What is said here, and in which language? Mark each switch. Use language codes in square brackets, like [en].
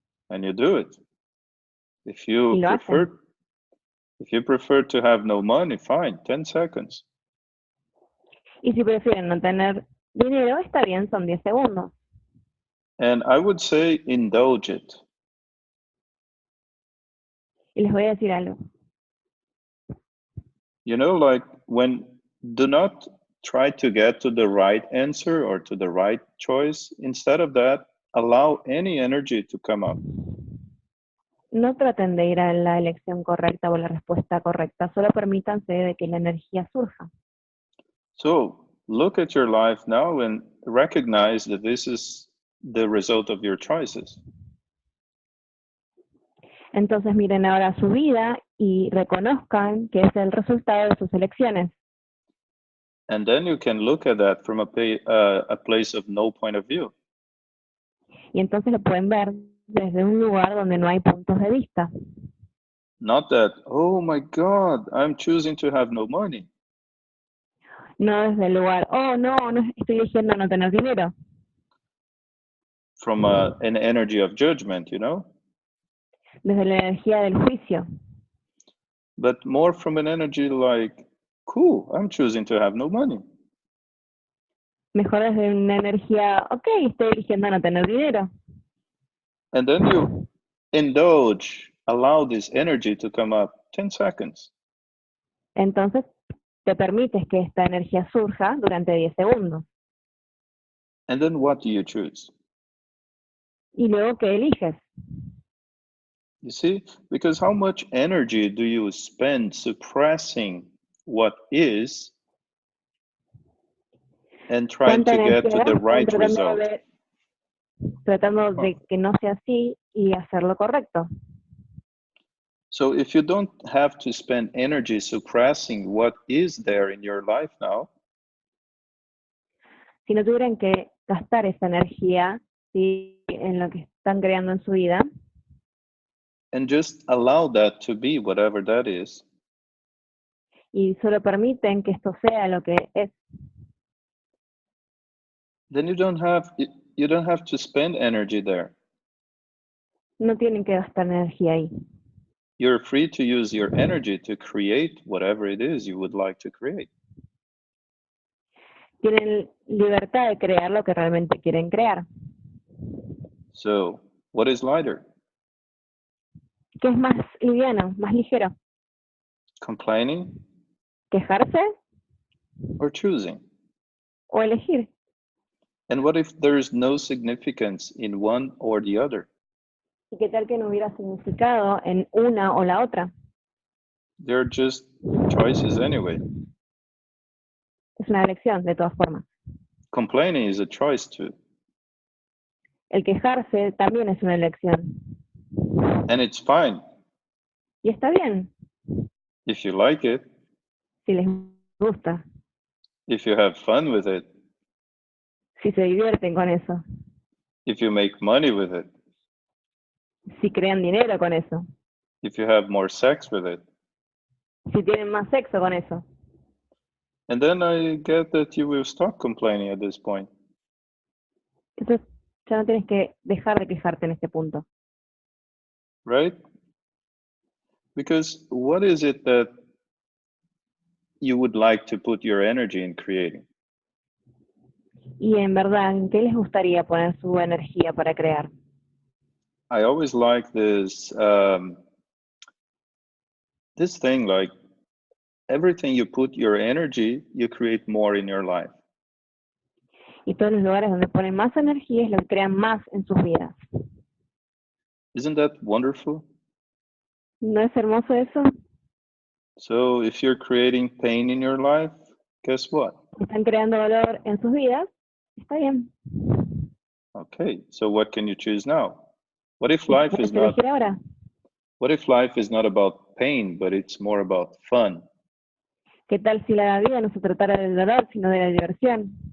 [en] And you do it. If you [es] Y lo [en] prefer, [es] hacen. [en] If you prefer to have no money, fine, 10 seconds. [es] Y si prefieren no tener dinero, está bien, son 10 segundos. [en] And I would say indulge it. [es] Y les voy a decir algo. [en] You know, like do not try to get to the right answer or to the right choice. Instead of that, allow any energy to come up. [es] No traten de ir a la elección correcta o la respuesta correcta, solo permítanse de que la energía surja. [en] So look at your life now and recognize that this is the result of your choices. [es] Entonces miren ahora su vida y reconozcan que es el resultado de sus elecciones. [en] And then you can look at that from a place of no point of view. [es] Y entonces lo pueden ver desde un lugar donde no hay puntos de vista. [en] Not that, oh my God, I'm choosing to have no money. [es] No desde el lugar, oh no, estoy eligiendo no tener dinero. [en] From an energy of judgment, you know? [es] Desde la energía del juicio. [en] But more from an energy like, cool, I'm choosing to have no money. [es] Mejor desde una energía, ok, estoy eligiendo no tener dinero. [en] And then you indulge, allow this energy to come up 10 seconds. [es] Entonces te permites que esta energía surja durante 10 segundos. [en] And then what do you choose? [es] Y luego, ¿qué eliges? [en] You see, because how much energy do you spend suppressing what is and trying to get to the right result? [es] Tratando de que no sea así y hacer lo correcto. [en] So if you don't have to spend energy suppressing what is there in your life now, [es] si no tuvieran que gastar esa energía, ¿sí?, en lo que están creando en su vida, [en] and just allow that to be whatever that is, [es] y solo permiten que esto sea lo que es, [en] then you don't have to spend energy there. [es] no tienen que gastar energía ahí. [en] You're free to use your energy to create whatever it is you would like to create. [es] Tienen libertad de crear lo que realmente quieren crear. [en] So, what is lighter? [es] ¿Qué es más liviano, más ligero? [en] Complaining [es] ¿Quejarse [en] or choosing? [es] o elegir? [en] And what if there's no significance in one or the other? [es] ¿Y qué tal que no hubiera significado en una o la otra? [en] They're just choices anyway. [es] Es una elección, de todas formas. [en] Complaining is a choice too. [es] El quejarse también es una elección. [en] And it's fine [es] Y está bien, [en] if you like it, [es] si les gusta, [en] if you have fun with it, [es] si se divierten con eso, [en] if you make money with it, [es] si crean dinero con eso, [en] if you have more sex with it. [es] si tienen más sexo con eso. [en] And then I get that you will stop complaining at this point. [es] Entonces ya no tienes que dejar de quejarte en este punto. [en] Right? Because what is it that you would like to put your energy in creating? [es] Y en verdad, ¿en qué les gustaría poner su energía para crear? [en] I always like this this thing, like everything you put your energy, you create more in your life. [es] Y todos los lugares donde ponen más energía es lo que crean más en sus vidas. [en] Isn't that wonderful? [es] ¿No es hermoso eso? [en] So if you're creating pain in your life, guess what? [es] Están creando dolor en sus vidas, está bien. [en] Okay, so what can you choose now? What if life is not [es] ahora? [en] What if life is not about pain, but it's more about fun? [es] ¿Qué tal si la vida no se tratara del dolor, sino de la diversión?